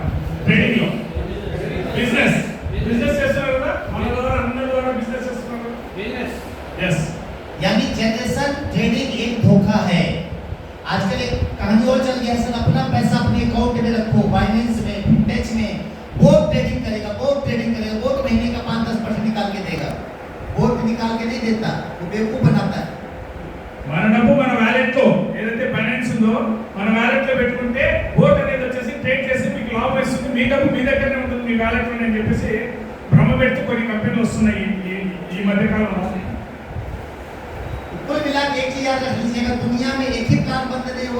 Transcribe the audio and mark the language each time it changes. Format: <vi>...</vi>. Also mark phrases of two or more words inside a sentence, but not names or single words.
<te>ట్రేడింగ్ లో బిజినెస్ చేస్తున్నారు కదా. మన ద్వారా అందరి ద్వారా బిజినెస్ చేస్తున్నారు.</te> <hi>यस, यानी जनरेशन ट्रेडिंग एक धोखा है। आजकल एक कहानी और चल गया, सर अपना पैसा अपने अकाउंट में रखो, फाइनेंस में, फिनटेक में, वो ट्रेडिंग करेगा, वो तो महीने का 5-10% निकाल के देगा। वो निकाल के नहीं देता, वो बेवकूफ बनाता है।</hi> <te>మన డబ్బు మన వ్యాలెట్ లో ఏదైతే ఫైనాన్స్ ఉందో మన వ్యాలెట్ లో పెట్టుకుంటే బోట్ అనేది వచ్చేసి ట్రేడ్ చేసి మీకు లాభం ఇస్తుంది, మీ డబ్బు మీ దగ్గరనే ఉంటుంది మీ వ్యాలెట్ లో అని చెప్పేసి భ్రమ పెట్టి కొన్ని కంపెనీలు వస్తున్నాయి ఈ మధ్య కాలంలో.</te> <hi>कुल मिला के एक चीज याद रख लीजिएगा, दुनिया में एक ही प्लान बंद नहीं</hi>